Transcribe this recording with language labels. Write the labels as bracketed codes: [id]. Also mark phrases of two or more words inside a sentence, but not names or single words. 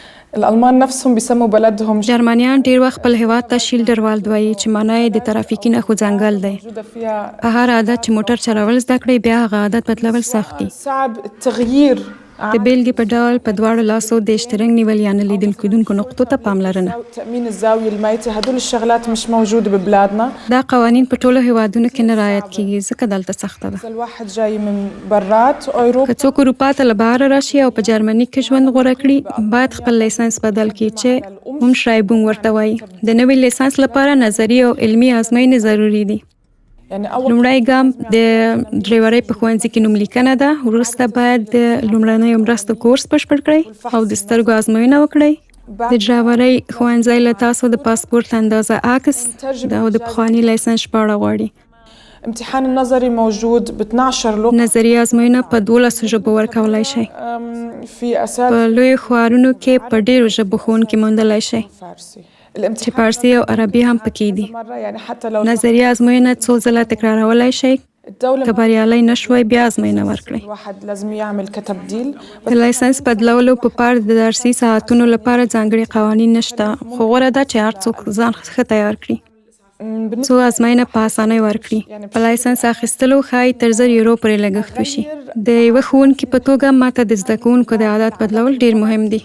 [ar] الألمان نفسهم بيسموا بلدهم [ps] جرمنیان ډیر وخت خپل هیواد ته شیلډروالد وایي چې معنی یې د ترافیکي نښو ځنګل دی. [ar] موجودة فيها [ps] په هر عادت چې موټر چلول زده کړئ بیا هغه عادت بدلول سخت دي. [ar] صعب التغيير. [ps] د بیلګې په ډول په دواړو لاسو د اشترنګ نیول یا نه لیدل کېدونکو نقطو ته پاملرنه. [ar] تأمين الزاوية الميتة هدول الشغلات مش موجودة ببلادنا. [ps] دا قوانین په ټولو هیوادونو کې نه رعایت کیږي ځکه دلته سخته ده. [ar] الواحد جاي من برات أوروبا. [ps] که څوک اروپا ته له بهره راشي او په جرمني کې ژوند غوره کړي باید خپل لیسنس بدل کړي چې umschreibung ورته وایي. د نوي لیسنس لپاره نظري او علمي ازموینې ضروري دي. لومړی ګام د ډرایورۍ په ښوونځي کې نوم لیکنه ده. وروسته باید د لومړنیو مرستو کورس بشپړ کړئ او د سترګو ازموینه وکړئ. د ډرایورۍ ښوونځی له تاسو د پاسپورت اندازه عکس او د پخواني لیسنس ژباړه غواړي. [ar] امتحان النظري موجود ب 12 لغة. [ps] نظري ازموینه په 12 ژبو ورکولای شئ. [ar] في أساس [ps] په لوی ښارونو کې په ډیرو ژبو ښوونکي موندلی شئ چې فارسي او عربي هم پکې دي. نظري ازموینه څو ځله تکرارولای شئ. که بریالی نشوئ بیا ازموینه ورکړئ. [ar] الواحد لازم يعمل كتبديل. [ps] د لایسنس بدلولو په پار د درسي ساعتونو لپاره ځانګړي قوانین نشته، خو غوره ده چې هر څوک ځان ښه تیار کړي څو ازموینه په اسانۍ ورکړي. په لایسنس اخیستلو ښایي تر 1000 یورو پورې لګښت وشي. د یوه ښوونکي په توګه ماته د زده کوونکو د عادت بدلول ډیر مهم دي.